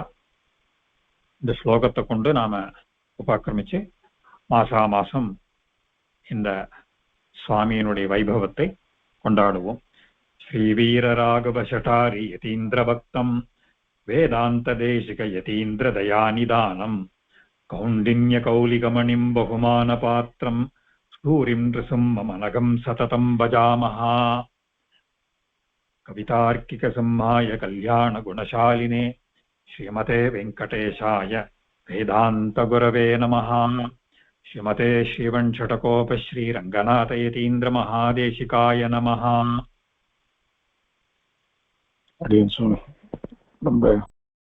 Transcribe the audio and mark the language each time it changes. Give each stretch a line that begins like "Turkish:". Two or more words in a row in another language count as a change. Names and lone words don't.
Tamil: இந்த ஸ்லோகத்தை கொண்டு நாம உபக்கிரமிச்சு மாசா மாசம் இந்த சுவாமியினுடைய வைபவத்தை கொண்டாடுவோம்.
Sanskrit: श्री वीरराघव शठारि यतीन्द्र भक्तं वेदान्त देशिक यतीन्द्र दयानिधानं कौण्डिन्य कौलिकमणिं बहुमान पात्रं सूरिं नृसिंहमनघं सततं भजामहे. कवितार्किक सिंहाय कल्याण गुणशालिने श्रीमते वेङ्कटेशाय वेदान्त गुरवे नमः. श्रीमते श्रीवण्शठकोप श्रीरङ्गनाथ यतीन्द्र महादेशिकाय नमः.
Tamil: அடியேன் சுவாமி ரொம்ப